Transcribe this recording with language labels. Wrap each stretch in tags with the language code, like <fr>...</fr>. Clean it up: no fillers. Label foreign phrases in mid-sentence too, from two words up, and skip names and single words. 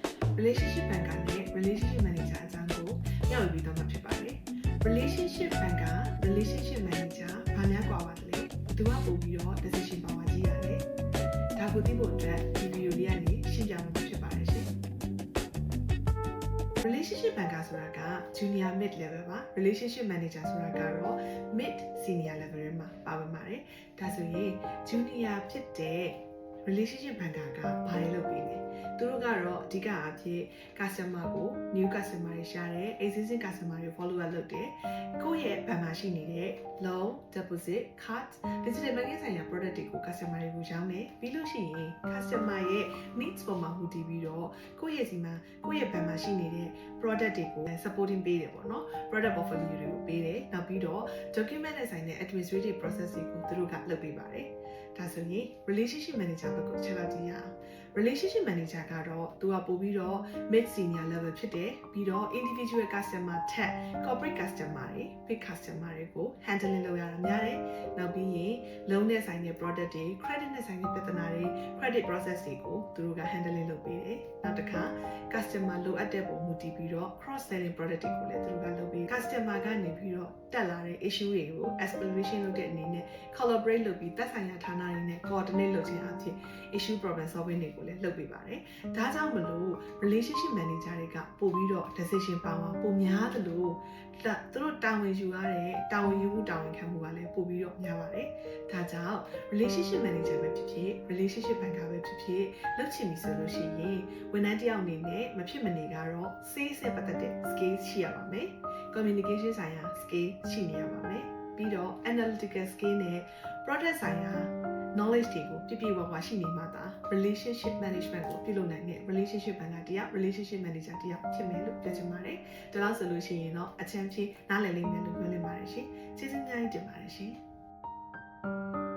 <en>relationship banker</en> <my>နဲ့</my> <en>relationship manager</en> <my>အကြောင်းကိုမျှဝေပြီးတော့မှာဖြစ်ပါတယ်</my> <en>relationship banker relationship manager</en> <my>ဘာများကွာပါလဲသူကပို့ပြီးတော့</my> <en>decision power</en> <my>ကြီးရတယ်ဒါကိုသိဖို့အတွက်ဒီဗီဒီယိုလေးကနေရှင်းပြမှာဖြစ်ပါတယ်ရှင်</my> <en>relationship banker</en> <my>ဆိုတာက</my> <en>junior mid level</en> <my>ပါ</my> <en>relationship manager</en> <my>ဆိုတာကတော့</my> <en>mid senior level</en> <my>မှာပါဝင်ပါတယ်ဒါဆိုရင် junior ဖြစ်တဲ့</my> <en>relationship banker</en> <my>ကဘာတွေလုပ်ပေးလဲသူတို့ကတော့အဓိကအဖြစ် customer ကို</my> <en>new customer</en> <my>တွေရှာတယ်</my> <en>existing customer</en> <my>တွေ</my> <en>follow up</en> <my>လုပ်တယ်ကို ယ့်ရဲ့ဘဏ်မှာရှိနေတဲ့</my> <en>loan deposit card digital banking</en> <my>ဆိုင်ရာ product တွေကို customer တွေကိုရောင်းတယ်ပြီးလို့ရှိရင် customer ရဲ့ needs ပေါ်မှာမူတည်ပြီးတော့ကိုယ့်ရဲ့စီမှာကိုယ့်ရဲ့ဘဏ်မှာရှိနေတဲ့ product တွေကို supporting ပေးတယ်ပေါ့နော်</my> <en>product portfolio</en> <my>တွေကိုပေးတယ်နောက်ပြီးတော့ document နဲ့ဆိုင်တဲ့ administrative process တွေကိုသူတို့ကလုပ်ပေးပါတယ်ဒါဆိုရင်</my> <en>relationship manager</en> <my>ဘက်ကိုချက်လောက်ကြည့်ရအောင် relationship manager ကတော့သူကပို့ပြီးတော့</my> <en>mid senior level</en> <my>ဖြစ်တယ်ပြီးတော့</my> <en>individual customer</en> <my>ထက်</my> <en>corporate customer</en> <my>တွေ</my> <en>big customer</en> <my>တွေကို handling လုပ်ရတာများတယ်နောက်ပြီးရင် loan နဲ့ဆိုင်တဲ့ product တွေ credit နဲ့ဆိုင်တဲ့ပြဿနာတွေ</my> <en>credit process</en> <my>တွေကိုသူတို့က handling လုပ်ပေးတယ်နောက်တစ်ခါ customer လိုအပ်တဲ့ပုံမူတည်ပြီးတော့</my> <en>cross selling product</en> <my>တွေကိုလည်းသူတို့ကလုပ်ပေး customer ကနေပြီးတော့တက်လာတဲ့ issue တွေကို exploration လုပ်တဲ့အနေနဲ့ collaborate လုပ်ပြီးသက်ဆိုင်ရာဌာနတွေနဲ့ coordinate လုပ်ခြင်းအဖြစ်</my> <en>issue problem solving</en> <my>တွေကိုလည်းလုပ်ပေးပါတယ်။ဒါကြောင့်မလို့</my> <en>relationship manager</en> <my>တွေကပို့ပြီးတော့</my> <en>decision power</en> <my>ပိုများသလိုသူတို့တာဝန်ယူရတဲ့တာဝန်ယူ မှုတာဝန်ခံမှုကလည်းပို့ပြီးတော့များပါတယ်။ဒါကြောင့်</my> <en>relationship manager</en> <my>ပဲဖြစ်ဖြစ်</my> <en>relationship banker</en> <my>ပဲဖြစ်ဖြစ်လုပ်ချ င်ပြီဆိုလို့ရှိရင်ဝန်ထမ်းတစ်ယောက်အနေနဲ့မဖြစ်မနေကတော့ sales နဲ့ပတ်သက်တဲ့ skill ရှိရပါမယ်။ communication ဆိုင်ရာ skill ရှိနေရပါမယ်။ပြီးတော့</my> <en>analytical skill</en> <my>နဲ့ product ဆိုင်ရာ knowledge တွေကိုပြည့်ပြည့်ဝဝရှိနေမှသာ</my> <en>relationship management</en> <my>ကိုပြုလုပ်နိုင်တဲ့</my> <en>relationship banker</en> <my>တယောက်</my> <en>relationship manager</en> <my>တယောက်ဖြစ်မယ်လို့ပြောချင်ပါတယ်။ဒါလို့ဆိုလို့ရှိရင်တော့အချမ်းဖြေနားလည်လိမ့်မယ်လို့ပြောလင်ပါတယ်ရှင်။ကျေးဇူးများကြီးတင်ပါတယ်ရှင်။</my>